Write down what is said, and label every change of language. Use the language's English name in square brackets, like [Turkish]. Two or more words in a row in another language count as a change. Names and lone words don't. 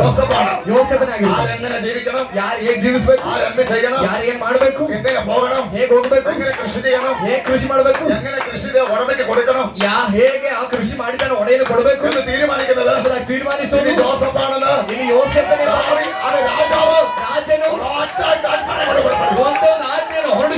[Malayalam] ജോസഫാണ്. [Kannada] ಯೋಸೇಫನೇ ಆಗಿರ್ತಾನೆ. [Malayalam] ആരെങ്ങനെ ജീവിക്കണം, [Kannada] ಯಾರು ಹೇಗ್ ಜೀವಿಸಬೇಕು, [Malayalam] ആരെന്ത് ചെയ്യണം, [Kannada] ಯಾರು ಏನ್ ಮಾಡ್ಬೇಕು, [Malayalam] എങ്ങനെ പോകണം, [Kannada] ಹೇಗ್ ಹೋಗ್ಬೇಕು, [Malayalam] എങ്ങനെ കൃഷി ചെയ്യണം, [Kannada] ಹೇಗ್ ಕೃಷಿ ಮಾಡ್ಬೇಕು, [Malayalam] എങ്ങനെ കൃഷി ഉടമയ്ക്ക് കൊടുക്കണം [Kannada] ಹೇಗೆ ಆ ಕೃಷಿ ಮಾಡಿದಾನೆ ಒಡೆಯನ್ನು ಕೊಡಬೇಕು [Malayalam] എന്ന് തീരുമാനിക്കുന്നത് [Kannada] ಎಂಬುದಾಗಿ ತೀರ್ಮಾನಿಸುವುದು [Malayalam] ഇനി ജോസഫാണെന്ന്. [Kannada] ಇಲ್ಲಿ ಯೋಸೇಫನೇ [Malayalam] അത് രാജാവ് [Kannada] ರಾಜನು [Malayalam] ഒരൊറ്റ കൽപ്പന കൊടുക്കണം. [Kannada] ಒಂದೊಂದು ಆಜ್ಞೆಯನ್ನು